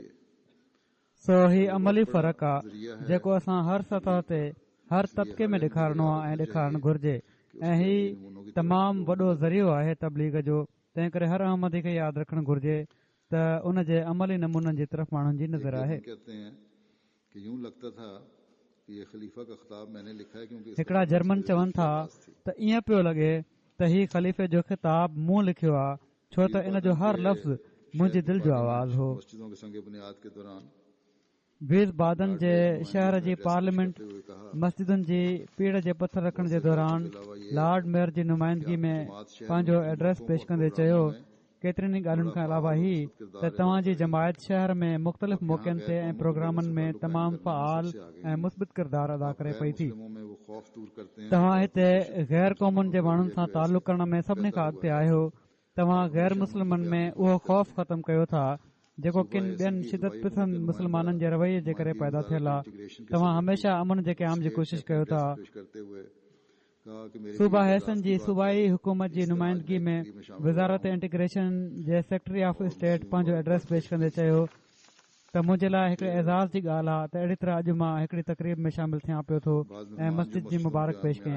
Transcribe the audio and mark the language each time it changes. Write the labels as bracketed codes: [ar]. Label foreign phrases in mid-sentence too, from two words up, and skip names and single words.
[sd] सो हीउ अमली फ़र्क़ु आहे जेको असां हर सतह ते हर तबिके में ॾेखारणो आहे ऐं ॾेखारणु घुर्जे ऐं हीउ तमामु वॾो ज़रियो आहे तबलीग जो। तंहिं करे हर अहमदी खे यादि रखणु घुर्जे त उन जे अमली नमूननि जी तरफ़ माण्हुनि जी नज़र आहे। [ur] یہ خلیفہ کا خطاب میں نے لکھا ہے کیونکہ [sd] हिकिड़ा जर्मन चवनि था त ईअं पियो लॻे त ही ख़लीफ़े जो ख़िताब मूं लिखियो आहे, छो त इन जो हर लफ़्ज़ मुंहिंजी दिलि जो आवाज़ हो। [ur] مسجدوں کے سنگ بنیاد کے دوران [sd] वीज़बादन जे शहर जी पार्लियामेंट मस्जिदुनि जी पीड़ जे पथर रखण जे दौरान [en] Lord Mayor [sd] जी नुमाइंदगी में पंहिंजो एड्रेस पेश कंदे चयो, केतिरनि ई ॻाल्हियुनि खां अलावा ही त तव्हां जी जमायत शहर में मुख़्तलिफ़ मौक़नि ते ऐं प्रोग्रामनि में तमामु फ़आल ऐं मुस्बित किरदार अदा करे पई थी। [ur] میں وہ خوف دور کرتے ہیں. [sd] तव्हां हिते गैर क़ौमुनि जे माण्हुनि सां तालुक़ करण में सभिनी खां अॻिते आहियो। तव्हां गैर मुस्लिमनि में उहो खौफ़ ख़तमु कयो था जेको किन ॿियनि शिदत पसंद मुस्लमाननि जे रवैये जे करे पैदा थियल आहे। तव्हां हमेशा अमन जे क़याम जी कोशिश कयो था। सूबा हैसन जी सूबाई हुकूमत जी नुमाइंदगी में वज़ारत इंटीग्रेशन जे [en] secretary of state [sd] पंहिंजो एड्रेस पेश कंदे चयो त मुंहिंजे लाइ हिकिड़े एज़ाज़ जी ॻाल्हि आहे त अहिड़ी तरह अॼु मां हिकिड़ी तक़रीब में शामिल थियां पियो थो ऐं मस्जिद जी मुबारक पेश कयईं।